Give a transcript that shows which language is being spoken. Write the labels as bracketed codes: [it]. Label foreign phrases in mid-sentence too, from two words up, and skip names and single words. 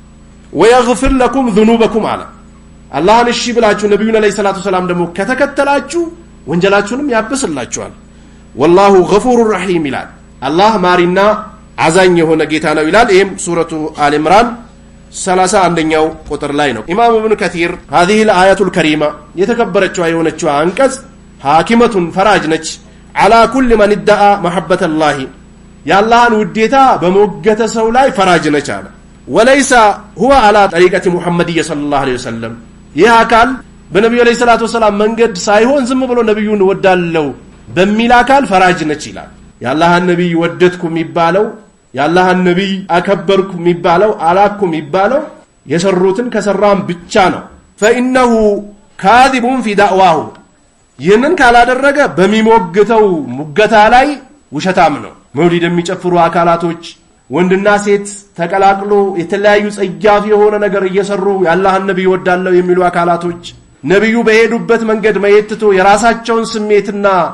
[ar] ويغفر لكم ذنوبكم [am] አለ። አላህን እሺ ብላችሁ ነብዩን [ar] عليه الصلاة السلام [am] ደግሞ ከተከተላችሁ ወንጀላችሁንም ያብስላችኋል። [ar] والله غفور رحيم [am] ይላል። አላህ ማሪና አዛኝ የሆነ ጌታ ነው ይላል። ይህም ሱረቱ አል ኢምራን 31ኛው ቁጥር ላይ ነው። ኢማም ኢብኑ ከቲር [ar] هذه الآية الكريمة [am] የተከበረችው የሆነችው አንቀጽ ሐኪመቱን ፈራጅ ነች [ar] على كل من ادعى محبة الله [am] የአላህን ውዴታ በመወገተ ሰው ላይ ፈራጅ ነች አለ። [ar] وليس هو على طريقة محمدية صلى الله عليه وسلم [am] ይህ አካል በነብዩ [ar] عليه الصلاة [am] ሰላም መንገድ ሳይሆን ዝም ብሎ ነብዩን ወዳለው በሚል አካል ፈራጅ ነች ይላል። የአላህን ነብይ ወደድኩ የሚባለው የአላህን ነብይ አከበርኩ የሚባለው አላኩ የሚባለው የሰሩትን ከሰራም ብቻ ነው። [ar] فإنه كاذب في دعواه [am] ይህንን ካላደረገ በሚሞግተው ሙገታ ላይ ውሸታም ነው። መውሊድ የሚጨፍሩ አካላቶች ወንድና ሴት ተቀላቅሎ የተለያዩ ጸያፍ የሆነ ነገር እየሰሩ የአላህን ነብይ ወዳለው የሚሉ አካላቶች ነብዩ በሄዱበት መንገድ መየትቶ የራሳቸውን ስሜትና